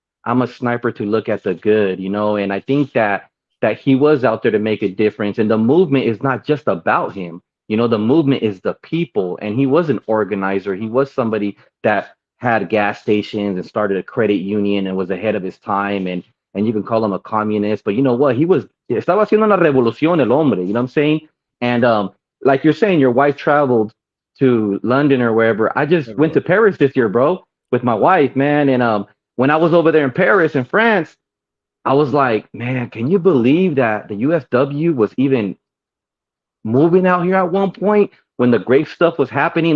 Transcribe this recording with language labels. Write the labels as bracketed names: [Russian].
[English] I'm a sniper to look at the good, and I think that he was out there to make a difference. And the movement is not just about him. The movement is the people. And he was an organizer. He was somebody that had gas stations and started a credit union and was ahead of his time. And you can call him a communist, but you know what? [Spanish] Estaba haciendo una revolución el hombre, [English] you know what I'm saying? And like you're saying, your wife traveled to London or wherever. I just went to Paris this year, bro, with my wife, man. And when I was over there in Paris in France, I was like, man, can you believe that the USW was even moving out here at one point when the grave stuff was happening?